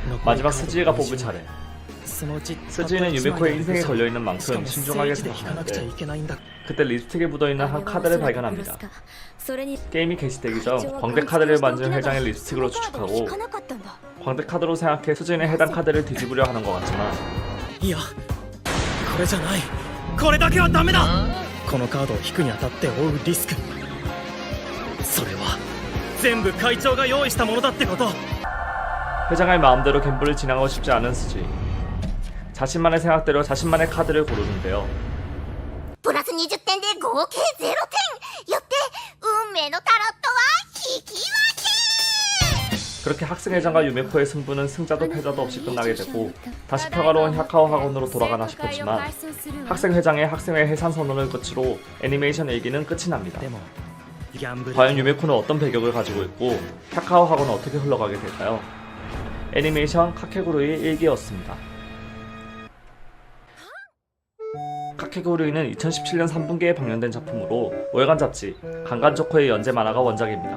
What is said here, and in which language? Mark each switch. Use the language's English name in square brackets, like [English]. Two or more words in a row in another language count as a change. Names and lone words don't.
[Korean] 마지막 스즈이가 뽑을 차례. 스즈이는 유메코의 인생에 걸려있는 만큼 신중하게 생각하는데 그때 립스틱에 묻어있는 한 카드를 발견합니다. 게임이 개시되기 전 광대 카드를 만진 회장의 립스틱으로 추측하고 광대 카드로 생각해 스즈이는 해당 카드를 뒤집으려 하는 것 같지만 [Japanese] いやこれじゃないこれだけはダメだこのカードを引くにあたって負うリスクそれは全部会長が用意したものだってこと [Korean] 회장의 마음대로 갬블을 진행하고 싶지 않은 스즈이. 자신만의 생각대로 자신만의 카드를 고르는데요. [Japanese] プラス20点で合計0点よって運命のタロットは引き分け [Korean] 그렇게 학생회장과 유메코의 승부는 승자도 패자도 없이 끝나게 되고 다시 평화로운 샤카오 학원으로 돌아가나 싶었지만 학생회장의 학생회 해산 선언을 끝으로 애니메이션 일기는 끝이 납니다. [Japanese] でもギャンブル [Korean] 과연 유메코는 어떤 배경을 가지고 있고 샤카오 학원은 어떻게 흘러가게 될까요? 애니메이션 카케구루의 일기였습니다. 카케구루이는 2017년 3분기에 방영된 작품으로 월간 잡지 강간조커의 연재 만화가 원작입니다.